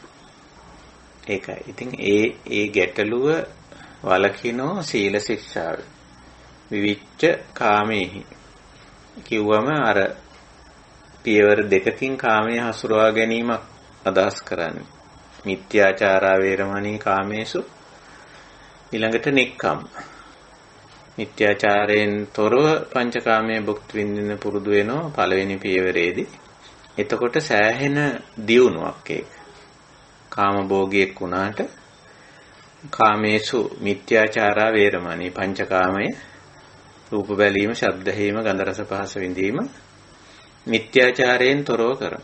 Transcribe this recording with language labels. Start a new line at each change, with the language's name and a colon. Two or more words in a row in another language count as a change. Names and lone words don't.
Sinhala: ඒකයි. ඉතින් ඒ ගැටලුව වලකිනෝ සීල ශික්ෂාව.
Pali: විවිච්ඡ කාමේහි
Sinhala: කිව්වම අර පියවර දෙකකින් කාමයේ හසුරවා ගැනීමක් අදහස් කරන්නේ.
Pali: මිත්‍යාචාරා වේරමණී කාමේසු,
Sinhala: ඊළඟට නික්කම්. මිත්‍යාචාරයෙන් තොරව පංචකාමයේ භුක්ති විඳින්න පුරුදු වෙනවා පළවෙනි පියවරේදී. එතකොට සෑහෙන දියුණුවක් ඒක. කාම භෝගියෙක් වුණාට
Pali: කාමේසු මිත්‍යාචාරා වේරමණී
Sinhala: පංචකාමයේ රූප බැලීම, ශබ්ද ඇහිීම, ගන්ධ රස පහස විඳීම මිත්‍යාචාරයෙන් තොරව කරන.